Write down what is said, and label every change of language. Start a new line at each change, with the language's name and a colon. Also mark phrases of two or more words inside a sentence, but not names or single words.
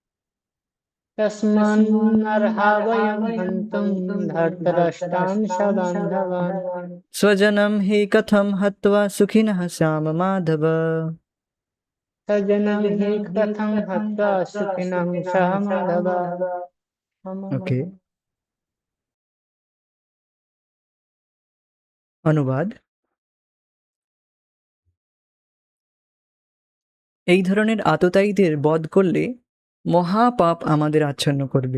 Sanskrit: तस्मान्नर्हा वयं हन्तुं धर्तराष्ट्रान् सबान्धवान् स्वजनं हि कथं हत्वा सुखिनः श्याम माधव। स्वजनं हि कथं हत्वा सुखिनं सह माधव।
Bangla: ওকে, অনুবাদ। এই ধরনের আততায়ীদের বধ করলে মহাপাপ আমাদের আচ্ছন্ন করবে।